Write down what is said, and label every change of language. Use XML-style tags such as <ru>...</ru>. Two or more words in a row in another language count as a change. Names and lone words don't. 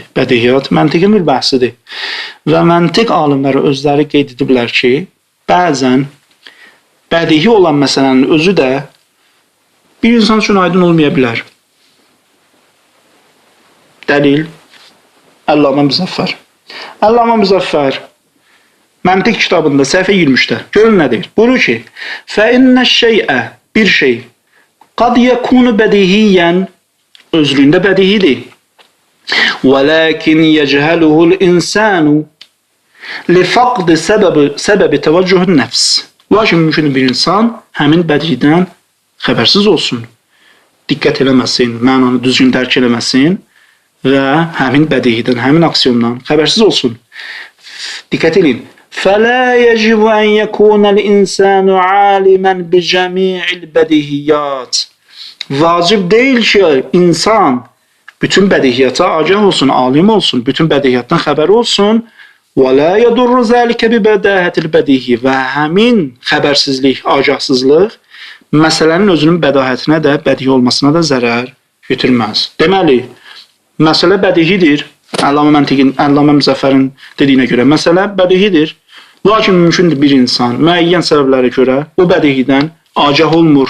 <az>Bədihiyyat məntiqi bir bəhsidir. Və məntiq alimləri özləri qeyd ediblər ki, bəzən bədihi olan məsələnin özü də bir insan üçün aydın olmaya bilər. Dəlil Əllamə Müzəffər. Əllamə Müzəffər məntiq kitabında səhifə 23-də görün nə deyir? Buyurur ki,</az> <ar>فَإِنَّ الشَّيْءَ</ar> <az>bir şey</az> <ar>قد يكون بديهيا</ar> <az>özlüyündə bədihidir.</az> <ar>وَلَكِنْ يَجْهَلُهُ الْإِنسَانُ لِفَقْدِ سبب توجه النفس.</ar> <az>Lakin mümkün bir insan həmin bədihidən xəbərsiz olsun, diqqət eləməsin, mənanı düzgün dərk eləməsin və həmin bədihidən, həmin aksiyondan xəbərsiz olsun. Diqqət edin.</az> <ar>فَلَا يَجِبُ أَنْ يَكُونَ الْإِنسَانُ عَالِمًا بِجَمِيعِ الْبَدِهِيَّاتِ.</ar> <az>Vacib deyil ki, insan bütün bədihiyyata agah olsun, alim olsun, bütün bədihiyyatdan xəbəri olsun.</az> <ar>وَلَا يَدُرُّ ذَلِكَ بِبَدَاهَةِ الْبَدِيهِ.</ar> <az>Və həmin xəbərsizlik, agahsızlıq məsələnin özünün bədahətinə də, bədihi olmasına da zərər götürməz. Deməli, məsələ bədihidir. Əllamə Müzəffərin dediyinə görə məsələ bədihidir. Lakin mümkündür bir insan müəyyən səbəblərə görə o bədihidən agah olmur.</az>